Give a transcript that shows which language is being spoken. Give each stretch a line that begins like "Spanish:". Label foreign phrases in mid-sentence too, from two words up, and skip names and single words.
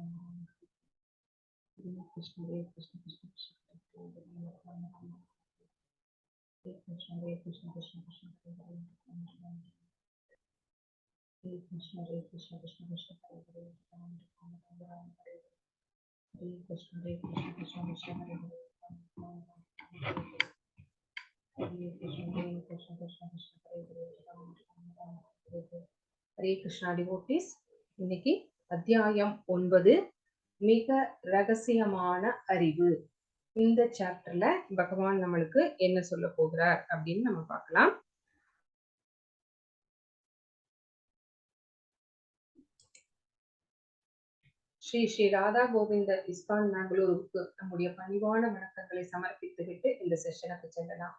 Sanskrit: हरे कृष्ण कृष्ण कृष्ण हरे कृष्ण कृष्ण कृष्ण हरे हरे हरे कृष्ण कृष्ण कृष्ण हरे हरे राम हरे कृष्ण कृष्ण कृष्ण हरे हरे हरे कृष्णा डिवोटीஸ்.
Tamil: இன்னைக்கு அத்தியாயம் 9 மிக ரகசியமான அறிவு. இந்த சாப்டர்ல பகவான் நம்மளுக்கு என்ன சொல்ல போகிறார் அப்படின்னு நம்ம பார்க்கலாம். ஸ்ரீ ஸ்ரீ ராதா கோவிந்த இஸ்கான் பெங்களூருக்கு நம்முடைய பணிவான வணக்கங்களை சமர்ப்பித்துவிட்டு இந்த செஷனுக்கு செல்லலாம்.